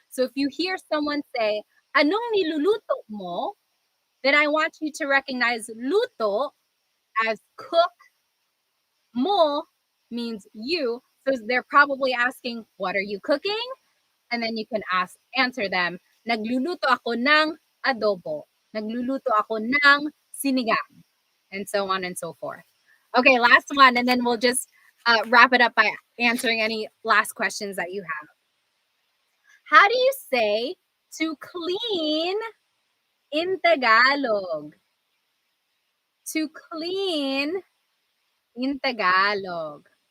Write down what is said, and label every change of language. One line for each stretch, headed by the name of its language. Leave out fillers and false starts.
English: So if you hear someone say,
Filipino: anong niluluto mo?
English: Then I want you to recognize luto as cook, mo means you. So they're probably asking, what are you cooking? And then you can answer them,
Filipino: nagluluto ako ng adobo. Nagluluto ako ng sinigang.
English: And so on and so forth. Okay, last one, and then we'll just wrap it up by answering any last questions that you have. How do you say to clean in Tagalog? To clean in Tagalog.